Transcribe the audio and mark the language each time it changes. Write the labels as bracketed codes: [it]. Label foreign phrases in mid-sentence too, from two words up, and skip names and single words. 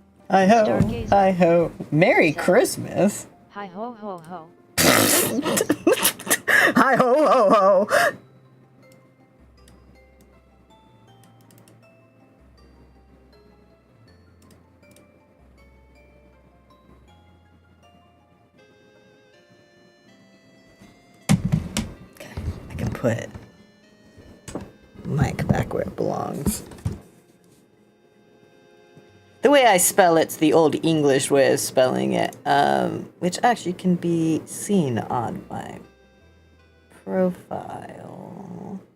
[en] Hi ho, Stargazer. hi ho. Merry Said. Christmas. Hi ho ho ho. Hi ho ho ho. Okay, I can put mic back where it belongs. The way I spell it's the old English way of spelling it, which actually can be seen on my profile.